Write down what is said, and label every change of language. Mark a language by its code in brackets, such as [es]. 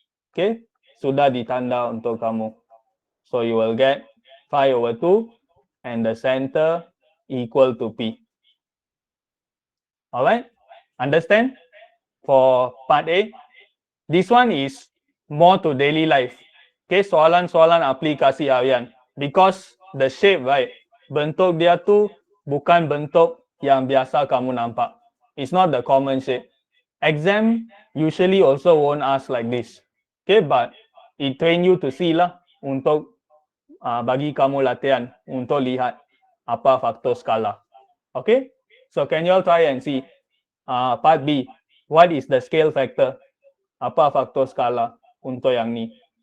[ms] Okay, sudah ditanda untuk kamu. [en] So you will get 5/2 and the center equal to P. Alright, understand? For part A, this one is more to daily life. [ms] Okay, soalan-soalan aplikasi harian. [en] Because the shape, right, [ms] bentuk dia tu bukan bentuk yang biasa kamu nampak. [en] It's not the common shape. Exam usually also won't ask like this. [ms] Okay, [en] but it train you to see [ms] lah untuk bagi kamu latihan untuk lihat apa faktor skala. [en] Okay, so can you all try and see part B, what is the scale factor? [ms] Apa faktor skala untuk yang ni?